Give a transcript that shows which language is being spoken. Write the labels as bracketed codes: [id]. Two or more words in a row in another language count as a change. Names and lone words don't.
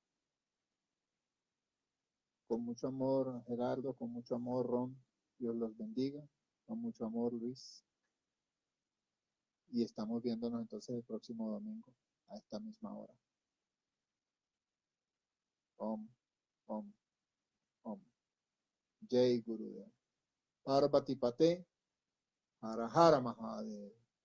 [es] Con mucho amor, Gerardo, con mucho amor, Ron, Dios los bendiga. Con mucho amor, Luis. Y estamos viéndonos entonces el próximo domingo a esta misma hora. [sa] Om, Om, Om. Jai Gurudev. Parvati Pate, Hara Hara Mahadev.